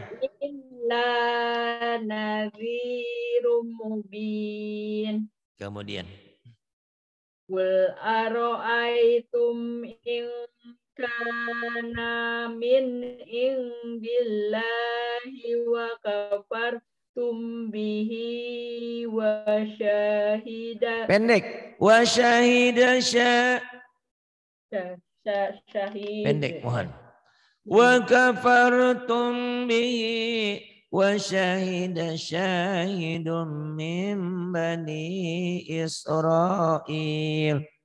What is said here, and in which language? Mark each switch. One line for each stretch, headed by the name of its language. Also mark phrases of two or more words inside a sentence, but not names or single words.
Arabic: إلا نذير مبين.
Indonesian: Kemudian.
Arabic: قل أرأيتم إن كان من عند الله وكفرتم به وشهد. Pendek. وشهد Syahid.
Indonesian: Pendek, mohon.
Arabic: وكفرتم به وشهد شاهد من بني إسرائيل.